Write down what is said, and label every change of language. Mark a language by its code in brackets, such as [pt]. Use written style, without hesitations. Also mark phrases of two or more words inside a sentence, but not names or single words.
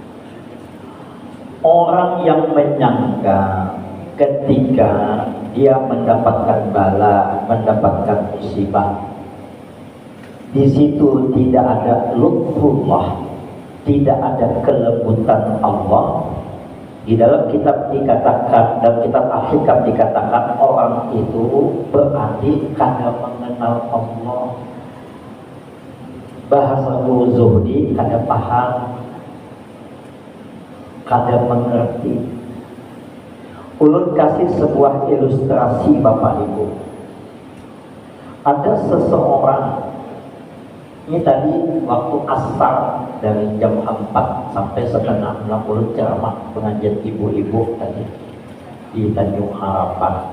[id] Orang yang menyangka ketika dia mendapatkan bala, mendapatkan musibah, di situ tidak ada lutfullah, tidak ada kelembutan Allah. Di dalam kitab dikatakan, dalam kitab Al-Hikam dikatakan orang itu berarti karena mengenal Allah. Bahasa Guru Zuhdi kada paham, kada mengerti. Ulun kasih sebuah ilustrasi Bapak Ibu. Ada seseorang, ini tadi waktu asar dari jam 4 sampai setengah 60 ceramah pengajian ibu-ibu tadi di Tanjung Harapan.